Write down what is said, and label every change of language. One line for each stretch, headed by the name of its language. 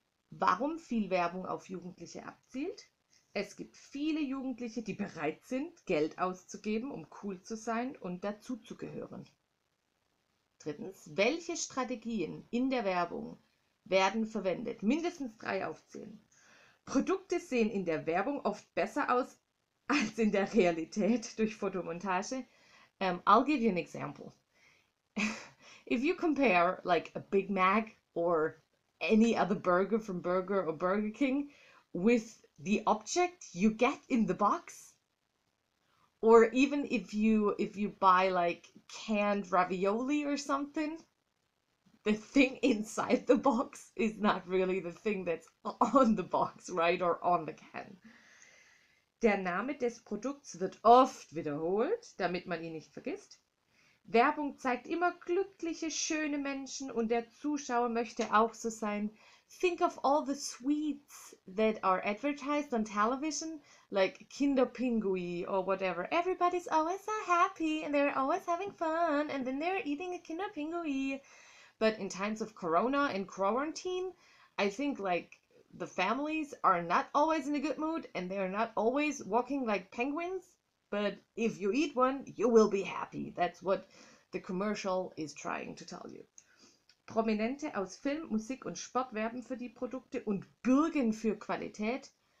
German: Warum viel Werbung auf Jugendliche abzielt? Es gibt viele Jugendliche, die bereit sind, Geld auszugeben, um cool zu sein und dazuzugehören. Drittens, welche Strategien in der Werbung werden verwendet? Mindestens 3 aufzählen. Produkte sehen in der Werbung oft besser aus als in der Realität durch Fotomontage.
English: I'll give you an example. If you compare like a Big Mac or any other burger from Burger or Burger King with the object you get in the box, or even if you buy like canned ravioli or something, the thing inside the box is not really the thing that's on the box, right, or on the can.
German: Der Name des Produkts wird oft wiederholt, damit man ihn nicht vergisst. Werbung zeigt immer glückliche, schöne Menschen und der Zuschauer möchte auch so sein.
English: Think of all the sweets that are advertised on television, like Kinderpingui or whatever. Everybody's always so happy and they're always having fun and then they're eating a Kinderpingui. But in times of Corona and quarantine, I think like the families are not always in a good mood and they're not always walking like penguins. But if you eat one, you will be happy. That's what the commercial is trying to tell you.
German: Prominente aus Film, Musik und Sport werben für die Produkte und bürgen für Qualität.